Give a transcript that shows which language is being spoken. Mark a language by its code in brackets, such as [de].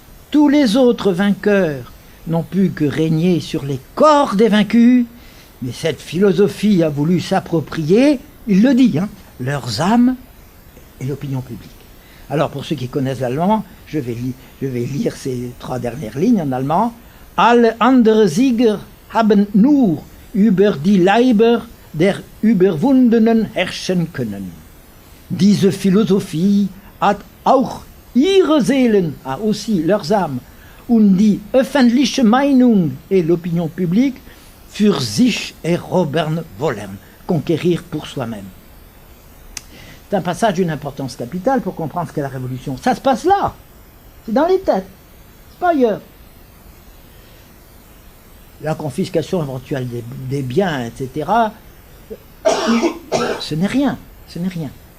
[fr] Tous les autres vainqueurs n'ont pu que régner sur les corps des vaincus, mais cette philosophie a voulu s'approprier, il le dit, leurs âmes et l'opinion publique. Alors pour ceux qui connaissent l'allemand, je vais lire ces 3 dernières lignes en allemand. [de] Alle andere Sieger haben nur über die Leiber der Überwundenen herrschen können. Diese Philosophie hat auch ihre Seelen, [fr] a aussi leurs âmes, [de] und die öffentliche Meinung [fr] et l'opinion publique [de] für sich erobern wollen, [fr] conquérir pour soi-même. C'est un passage d'une importance capitale pour comprendre ce qu'est la révolution. Ça se passe là, c'est dans les têtes, c'est pas ailleurs. La confiscation éventuelle des biens, etc., ce n'est rien, ce n'est rien.